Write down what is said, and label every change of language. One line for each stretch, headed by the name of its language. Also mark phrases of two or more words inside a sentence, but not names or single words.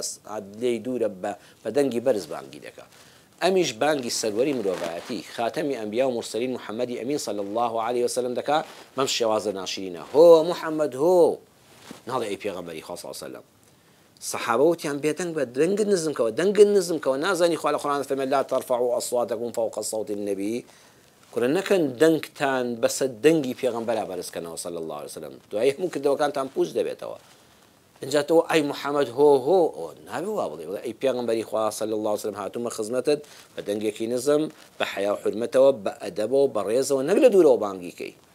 Central Kurdish: لێی دوورە بە دەنگی بەرز بانگی دەکات ئەمیش بانگی سەروەری مرۆڤایەتی خاتەمی ئەنبیا و مرسەلین محەممەدی ئەمین
Arabic: صلی الله علیه وسلم
Central Kurdish: دەکات بەم شێوازە ناشرینە هۆ محەممەد هۆ ناڵێ ئەی پێغەمبەری خوا
Arabic: صلی الله علیه وسلم
Central Kurdish: سەحابە وتیان بێدەنگ بە دەنگ نزمکەوە نازانی خوا لە قورئان فەرمێ
Arabic: لا ترفعوا أصواتكم فوق صوت النبي
Central Kurdish: کورە نەکەن دەنگتان بەسە دەنگی پێغەمبەرا بەرزکەنەوە
Arabic: صلی الله علیه وسلم
Central Kurdish: دوای هەموو کردەوەکانتان پوچ دەبێتەوە اینجا تۆ ئەی محەممەد هۆ نابێ وا بڵێ ئەی پێغەمبەری خوا
Arabic: صلی الله علیه وسلم
Central Kurdish: هاتوومە خزمەتت بە دەنگێکی نزم بە حیا و حورمەتەوە بە ئەدەبەوە بە ڕێزەوە نەک لە دوورەوە بانگی کەی